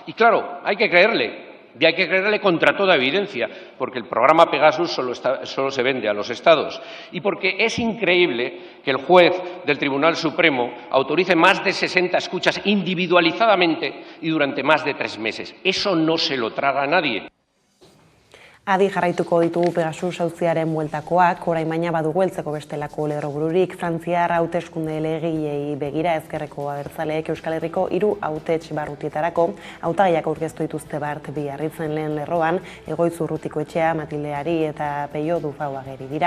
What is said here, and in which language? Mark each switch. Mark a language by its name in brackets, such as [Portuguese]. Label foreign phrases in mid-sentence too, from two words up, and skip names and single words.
[Spanish] Y claro, hay que creerle, y hay que creerle contra toda evidencia, porque el programa Pegasus solo se vende a los Estados. Y porque es increíble que el juez del Tribunal Supremo autorice más de 60 escuchas individualizadamente y durante más de 3 meses. Eso no se lo traga a nadie. [Basque] Adi jarraituko ditugu Pegasus auziaren bueltakoak, orain baina badugu heltzeko bestelako lerrobururik. Frantziar hauteskunde legegileei begira ezkerreko abertzaleek Euskal Herriko 3 hautetx barrutietarako hautagaiak aurkeztu dituzte Bart Biarritzen lehen lerroan, Egoitz Urrutikoetxea, Matilde Ari eta Peio Dufau ageri dira.